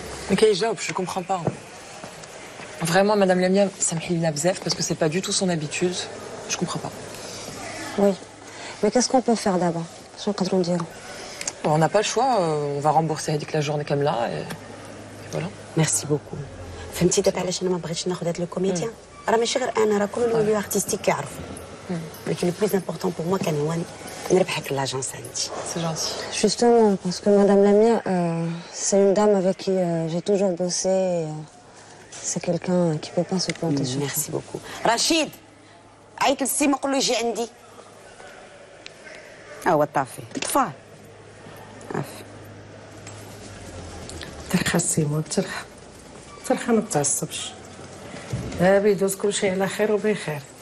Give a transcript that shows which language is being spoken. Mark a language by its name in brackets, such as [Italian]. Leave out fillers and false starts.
[French] Mais Kaïja, je comprends pas. Vraiment, Madame Lamia, ça me hille la bzef parce que c'est pas du tout son habitude. Je comprends pas. Oui. Mais qu'est-ce qu'on peut faire d'abord? [Arabic] شنو نقدروا نديرو؟ [French] On n'a pas le choix, on va rembourser [Arabic] هذيك [French] la journée كاملة et voilà. ميرسي بوكو. [Arabic] فهمتي دابا علاش انا ما بغيتش ناخذ هذا لو كوميديان؟ راه ماشي غير انا، راه كل لو ارتستيك كيعرفوا. [French] ولكن لو بلوز امبورطون بور موا [Arabic] كان هو نربحك [French] لاجونس عندي. C'est gentil. Justement, parce que Madame Lamia, c'est une dame avec qui j'ai toujours bossé. C'est quelqu'un qui peut pas se planter sur ça. Merci beaucoup. [Arabic] Rachid, عيط للسيما قول له يجي عندي. هو طافي. طفاه. عافي. ترخى السيمو ترخى ما تعصبش. بيدوز كل شيء على خير وبخير.